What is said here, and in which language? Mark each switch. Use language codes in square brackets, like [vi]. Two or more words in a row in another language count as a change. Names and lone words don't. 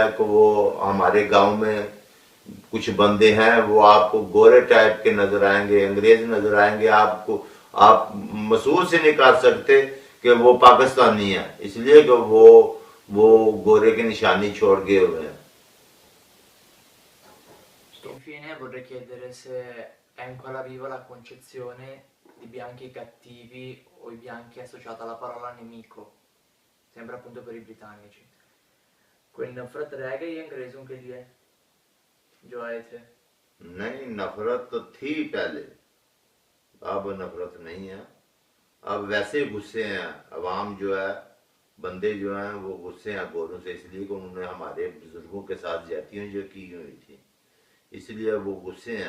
[ur] کہ وہ ہمارے گاؤں میں کچھ بندے ہیں, وہ آپ کو گورے ٹائپ کے نظر آئیں گے, انگریز نظر آئیں گے, آپ محسوس ہی نہیں کر سکتے کہ وہ پاکستانی ہیں, اس لیے کہ وہ گورے کی نشانی چھوڑ گئے ہوئے ہیں. [it] Infine vorrei chiedere se è ancora viva la concezione di bianchi cattivi o i bianchi associata alla parola nemico, sempre appunto per i britannici. [ur] کوئی نفرت رہ گئی انگریزوں کے لیے جو آئے تھے؟ نہیں, نفرت تو تھی پہلے, اب نفرت نہیں ہے. اب ویسے غصے ہیں عوام, جو ہے بندے جو ہیں وہ غصے ہیں گوروں سے, اس لیے کہ انہوں نے ہمارے بزرگوں کے ساتھ زیادتیاں جو کی ہوئی تھی, اس لیے وہ غصے ہیں.